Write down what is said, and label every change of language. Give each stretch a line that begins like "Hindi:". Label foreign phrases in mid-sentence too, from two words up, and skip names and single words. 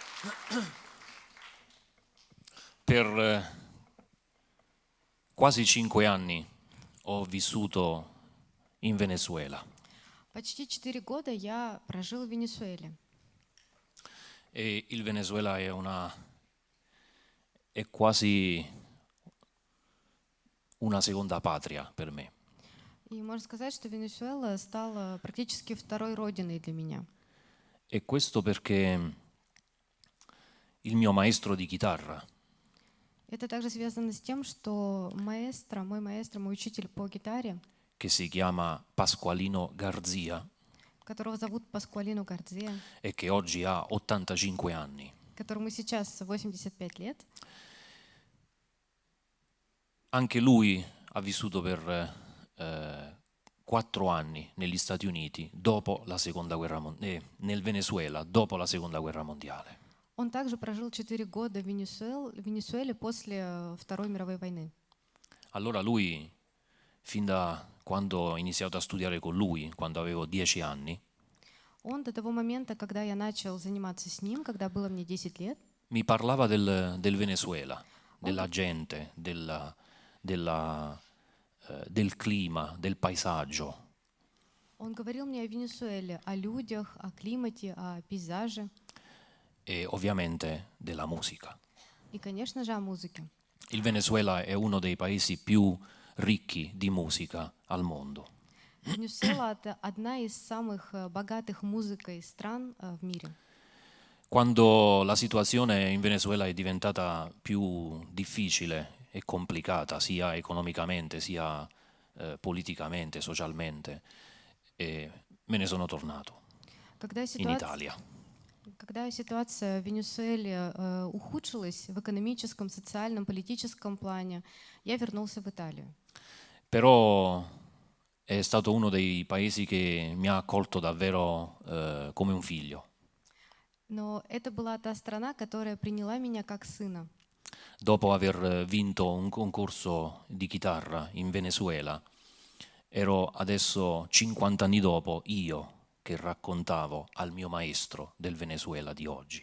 Italian: Per quasi 5 anni ho vissuto in Venezuela
Russian: Почти 4 года я прожил в Венесуэле.
Italian: e il Venezuela è quasi una seconda patria per me.
Russian: И можно сказать, что Венесуэла стала практически второй родиной для меня.
Italian: E questo perché il mio maestro di chitarra,
Russian: Это также связано с тем, что мой учитель по гитаре,
Italian: che si chiama Pasqualino Garzia
Russian: которого зовут Паскуалино Гардзия,
Italian: e che oggi ha 85 anni,
Russian: которому сейчас 85 лет,
Italian: anche lui ha vissuto per 4 anni negli Stati Uniti dopo la seconda guerra nel Venezuela dopo la seconda guerra mondiale.
Russian: он также прожил 4 года в Венесуэле после Второй мировой войны.
Italian: Allora lui, fin da quando ho iniziato a studiare con lui, quando avevo 10 anni,
Russian: Он до того момента, когда я начал заниматься с ним, когда было мне 10 лет,
Italian: mi parlava del Venezuela, della gente, del clima, del paesaggio.
Russian: он говорил мне о Венесуэле, о людях, о климате, о пейзаже
Italian: E ovviamente della musica.
Russian: и, конечно же, о музыке.
Italian: Il Venezuela è uno dei paesi più ricchi di musica al mondo.
Russian: Венесуэла — это одна из самых богатых музыкой стран в мире.
Italian: Quando la situazione in Venezuela è diventata più difficile e complicata, sia economicamente, sia politicamente, socialmente, me ne sono tornato
Russian: Когда
Italian: in Italia.
Russian: ситуация в Венесуэле ухудшилась в экономическом, социальном, политическом плане, я вернулся в Италию.
Italian: Però è stato uno dei paesi che mi ha accolto davvero come un figlio.
Russian: Но это была та страна, которая приняла меня как сына.
Italian: Dopo aver vinto un concorso di chitarra in Venezuela, ero adesso 50 anni dopo io che raccontavo al mio maestro del Venezuela di oggi.